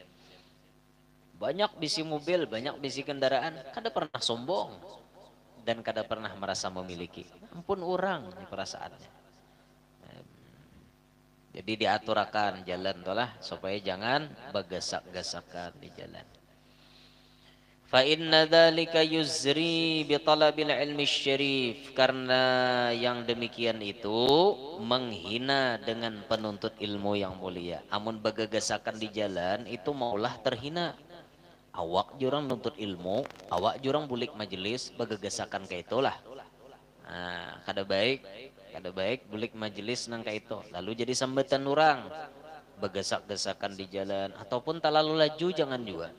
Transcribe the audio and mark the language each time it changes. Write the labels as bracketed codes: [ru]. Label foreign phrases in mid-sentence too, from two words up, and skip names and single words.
[bjn] Banyak bisi mobil, banyak bisi kendaraan, kada pernah sombong dan kada pernah merasa memiliki. Ampun orang ini perasaannya. Jadi diaturakan jalan tolah supaya jangan bagasak-gasakan di jalan. [ar] فإن ذلك يزري بطالب العلم الشريف, [id] karena yang demikian itu menghina dengan penuntut ilmu yang mulia. [bjn] Amun bagagasakan di jalan itu maulah terhina. Awak jurang nuntut ilmu, awak jurang bulik majelis, bagagasakan kayak itulah. Nah, kada baik bulik majelis nang kayak itu. Lalu jadi sambatan orang, bagasak-gasakan di jalan, ataupun terlalu laju jangan juga.